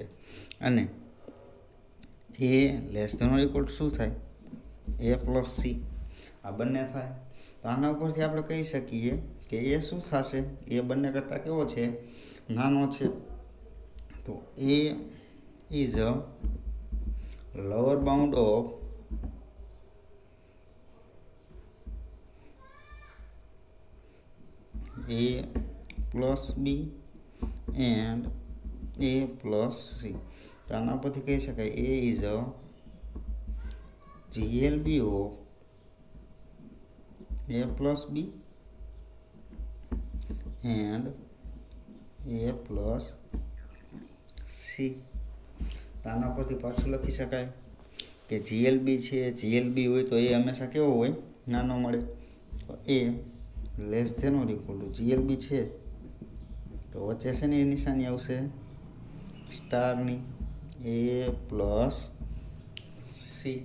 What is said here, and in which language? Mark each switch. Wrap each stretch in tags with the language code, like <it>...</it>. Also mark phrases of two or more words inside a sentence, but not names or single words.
<gu>અને</gu> <en>A less than or equal to</en> <gu>શું થાય?</gu> <en>A plus C.</en> <gu>આ બંને થાય. તો આના ઉપરથી આપણે કહી શકીએ કે એ શું થશે? એ બંને કરતાં કેવો છે? નાનો છે. તો</gu> <en>A is a lower bound of A plus B and A plus C.</en> <gu>તો આના પરથી કહી શકાય</gu> <en>A is a GLB of A plus B and A plus C.</en> <gu>તો આના પરથી પાછું લખી શકાય કે જીએલબી છે, જીએલબી હોય તો એ હંમેશા કેવો હોય? નાનો મળે. તો</gu> <en>A less than or equal to GLB</en> <gu>છે તો વચ્ચે છે ને એ નિશાની આવશે સ્ટારની</gu> <en>A plus C.</en>